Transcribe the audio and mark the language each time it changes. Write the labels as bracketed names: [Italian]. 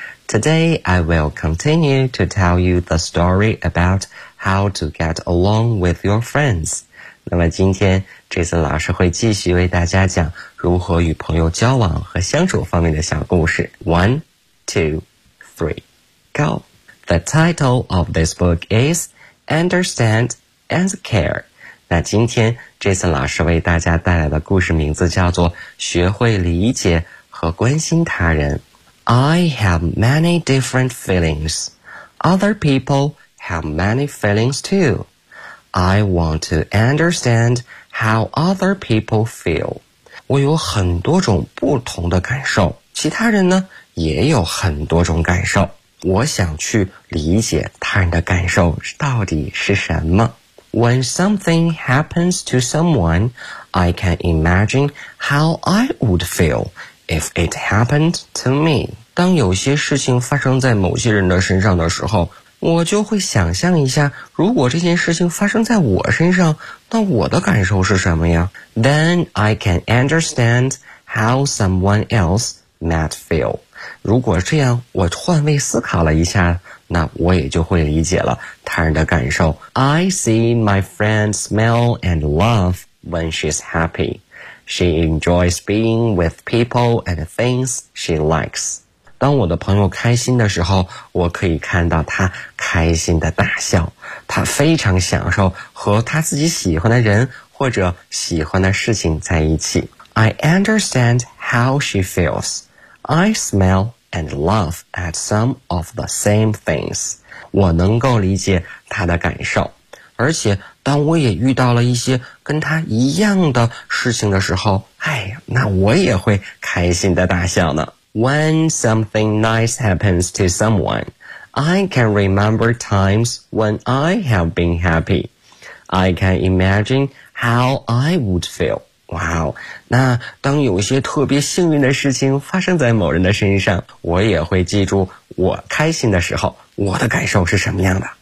[English] Today I will continue to tell you the story about how to get along with your friends。 [Chinese] 那么今天 Jason 老师会继续为大家讲如何与朋友交往和相处方面的小故事。 [English] 1, 2, 3, go! The title of this book is Understand and Care。 [Chinese] 那今天 Jason 老师为大家带来的故事名字叫做学会理解和关心他人。 [English] I have many different feelings. Other people have many feelings too. I want to understand how other people feel. [Chinese] 我有很多种不同的感受，其他人呢也有很多种感受。我想去理解他人的感受到底是什么。 [English] When something happens to someone, I can imagine how I would feel if it happened to me. [Chinese] 当有些事情发生在某些人的身上的时候，我就会想象一下，如果这件事情发生在我身上，那我的感受是什么呀？ [English] Then I can understand how someone else might feel. [Chinese] 如果这样，我换位思考了一下，那我也就会理解了他人的感受。 [English] I see my friend smile and laugh when she's happy. She enjoys being with people and things she likes. [Chinese] 当我的朋友开心的时候，我可以看到他开心的大笑。他非常享受和他自己喜欢的人或者喜欢的事情在一起。 [English] I understand how she feels. I smile and laugh at some of the same things. [Chinese] 我能够理解他的感受，而且当我也遇到了一些跟他一样的事情的时候，哎，那我也会开心的大笑呢。 [English] When something nice happens to someone, I can remember times when I have been happy. I can imagine how I would feel. [Chinese] Wow, 那当有些特别幸运的事情发生在某人的身上，我也会记住我开心的时候，我的感受是什么样的。